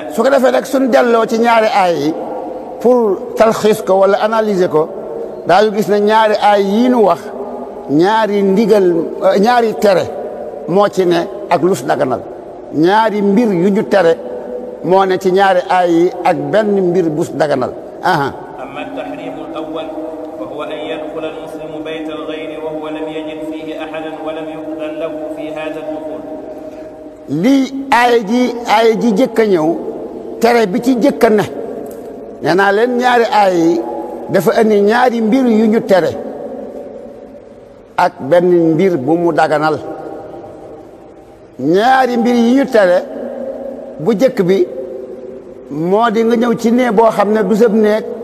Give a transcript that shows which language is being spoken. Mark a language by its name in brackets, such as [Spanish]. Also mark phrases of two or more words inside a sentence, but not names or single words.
[Wolof] su ko defee nag suñ delloo ci ñaari aay yi pour talxiis ko wala analyser ko daañu gis ne ñaari aay yii nu wax ñaari ndigal ñaari tere moo ci ne ak lus daganal ñaari mbir yu ñu tere moo ne ci ñaari aay yi ak benn mbir bus daganal [Arabic] أما التحريم الأول فهو أن يدخل المسلم بيت الغير وهو لم يجد فيه أحدا ولم يؤذن له في هذا الدخول [Wolof] lii aaya ji jëkk a ñëw tere bi ci jëkk a ne nee naa leen ñaari aay yi dafa andi ñaari mbir yu ñu tere ak benn mbir bu mu daganal ñaari mbir yi ñu tere bu jëkk bi moo di nga ñëw ci néeg boo xam ne du sab néeg